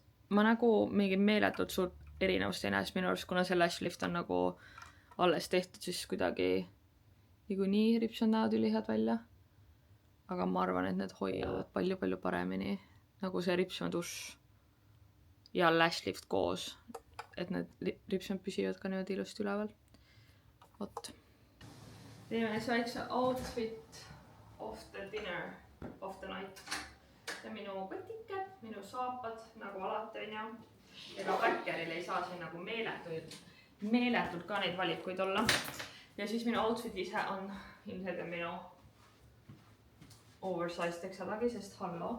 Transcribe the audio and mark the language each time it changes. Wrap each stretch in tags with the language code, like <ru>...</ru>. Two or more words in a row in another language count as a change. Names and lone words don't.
<et>Ma nagu mingi meeletult suurt erinevust ei näe, sest minu arust, kuna see Lashlift on nagu alles tehtud, siis kuidagi nii ripsmed näevad ülihad välja. Aga ma arvan, et need hoiavad palju paremini. Nagu see ripsmedušš ja Lashlift koos. Et need ripsmed püsivad ka niimoodi ilusti üleval. Vot. Teeme siis väikse</et> <en>outfit of the dinner, of the night.</en> <et>Ja minu kotike, minu saapad, nagu alati on ja. Ega backeril ei saa siin nagu meeletult ka neid valikuid olla. Ja siis minu outfit ise on ilmselt minu oversized teksadagi, sest hallo.</et>